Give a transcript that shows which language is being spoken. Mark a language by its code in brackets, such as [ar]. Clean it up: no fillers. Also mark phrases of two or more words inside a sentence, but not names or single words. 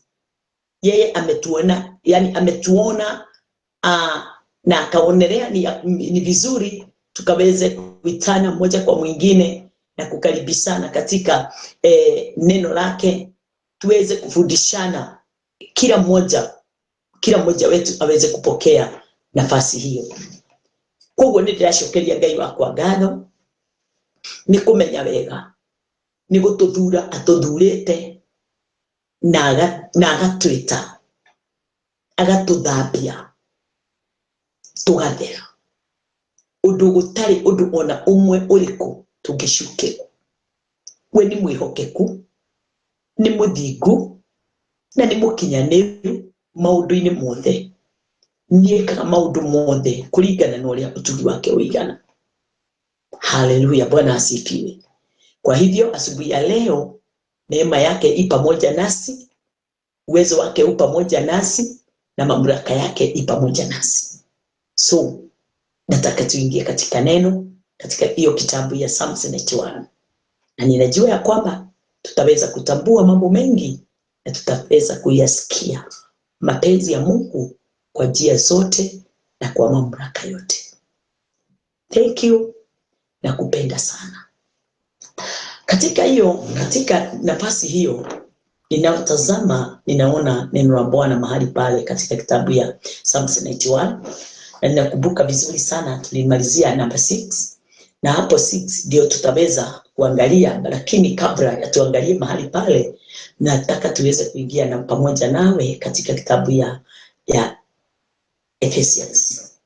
[sw] Yeye ametuona, yani ametuona na akaonelea ni vizuri tukaweze kuitana mmoja kwa mwingine na kukaribishana katika neno lake, tuweze kufundishana, kila mmoja wetu aweze kupokea nafasi hiyo. [ki] Koguo nĩ ndĩracokeria Ngai wakwa ngatho nĩ kũmenya wega, nĩ gũtũthura atũthurĩte na agatwĩta, agatũthambia tũgathera, ũndũ gũtarĩ ũndũ ona ũmwe ũrĩkũ tũngĩcukĩrwo. We nĩ mwĩhokeku, nĩ mũthingu na nĩ mũkinyanĩru maũndũ-inĩ mothe. Nĩekaga maũndũ mothe kũringana na ũrĩa ũtugi wake ũigana. [sw] Haleluya, Bwana asifiwe. Kwa hivyo asubuhi ya leo neema yake i pamoja nasi, uwezo wake u pamoja nasi, na mamlaka yake i pamoja nasi. So nataka tuingie katika neno, katika hiyo kitabu ya Psalms 91, na ninajua ya kwamba tutaweza kutambua mambo mengi na tutaweza kuyasikia mapenzi ya Mungu kwa njia zote na kwa mamlaka yote. [en] Thank you [sw] na kupenda sana. Katika nafasi hiyo ninayotazama, ninaona neno la Bwana mahali pale katika kitabu ya Psalms 91, na ninakumbuka vizuri sana tulimalizia number 6, na hapo 6 ndio tutaweza kuangalia, lakini kabla ya tuangalie mahali pale, nataka tuweze kuingia na pamoja nawe katika kitabu ya Ephesians.